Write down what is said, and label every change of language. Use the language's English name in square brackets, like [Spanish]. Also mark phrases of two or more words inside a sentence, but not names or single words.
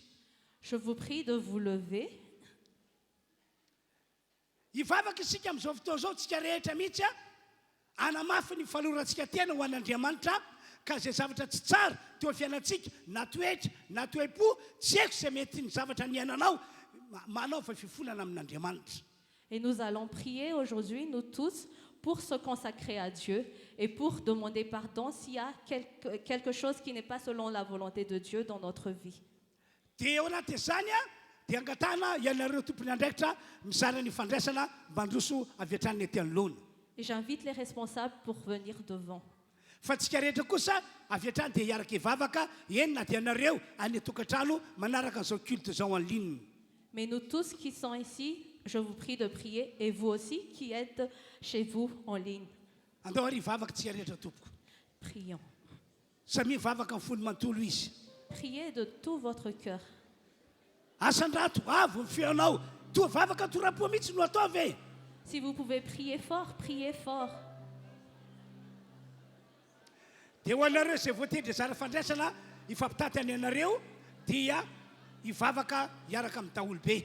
[French] Je vous prie de vous lever. [Malagasy] Hivavaka isika amin'izao fotoana izao tsika rehetra mihitsy a anamafy ny falorantsika tena ho an'Andriamanitra ka zay zavatra tsy tsara teo fiainantsika na toetra na toe-po tsy haiko izay mety ny zavatra niainanao manaova fifonana amin'Andriamanitra. [French] Et nous allons prier aujourd'hui, nous tous, pour se consacrer à Dieu et pour demander pardon s'il y a quelque chose qui n'est pas selon la volonté de Dieu dans notre vie. [Malagasy] Dia eo anatin'izany a dia angatana ianareo tompony andraikitra mizara ny fandraisana mba handroso avy hatrany ety anoloana. [French] Et j'invite les responsables pour venir devant. [Malagasy] Fa tsika rehetra kosa avy hatrany dia hiaraka hivavaka eny na dia ianareo any an-tokantrano manaraka an'izao culte zao [French] en ligne. Mais nous tous qui sommes ici, je vous prie de prier, et vous aussi qui êtes chez vous en ligne. [Malagasy] Andao ary hivavaka tsika rehetra tompoko. [French] Prions. [Malagasy] Samy hivavaka amin'ny fony manontolo izy. [French] Priez de tout votre cœur. [Malagasy] Asandrato avo ny feonao toa vavaka torapo mihitsy no ataovy e. [French] Si vous pouvez prier fort, priez fort. [Malagasy] Dia ho anareo izay voatendry zara fandraisana hifampitaty any anareo dia hivavaka hiaraka amin'ny daholo be.